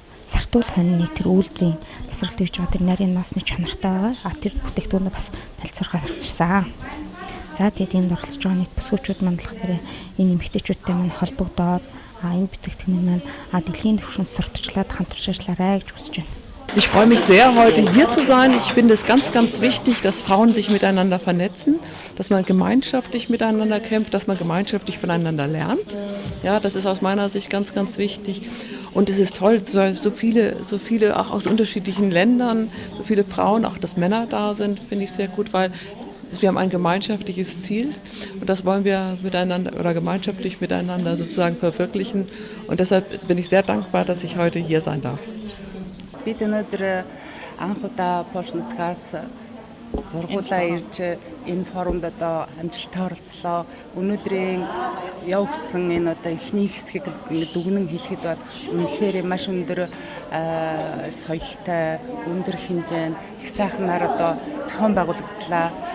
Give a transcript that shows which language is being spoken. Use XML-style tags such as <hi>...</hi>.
<mn>сартуул хонины тэр үйлдвэрийн тасралт хийж байгаа тэр нарийн ноосны чанартай байгаа. Тэр бүтээгдэхүүнээ бас танилцуулахаар авчирсан. За тэгээд энд оролцож байгаа нийт бүсгүүчүүд маань болохоор энэ эмэгтэйчүүдтэй маань холбогдоод энэ бүтээгдэхүүн маань дэлхийн түвшинд сурталчлаад хамтарч ажиллаарай гэж хүсэж байна.</mn> <de>Ich freue mich sehr, heute hier zu sein. Ich finde es ganz, ganz wichtig, dass Frauen sich miteinander vernetzen, dass man gemeinschaftlich miteinander kämpft, dass man gemeinschaftlich voneinander lernt. Ja, das ist aus meiner Sicht ganz, ganz wichtig. Und es ist toll, so viele auch aus unterschiedlichen Ländern, so viele Frauen, auch dass Männer da sind, finde ich sehr gut, weil wir haben ein gemeinschaftliches Ziel und das wollen wir miteinander oder gemeinschaftlich miteinander sozusagen verwirklichen. Und deshalb bin ich sehr dankbar, dass ich heute hier sein darf.</de> <mn>Бид өнөөдөр анх удаа Польш нутгаас зургуулаа ирж энэ форумд одоо амжилттай оролцлоо. Өнөөдрийн явагдсан энэ одоо эхний хэсгийг дүгнэн хэлэхэд бол үнэхээр маш өндөр соёлтой, өндөр хэмжээнд их сайхнаар одоо зохион байгуулагдлаа.</mn>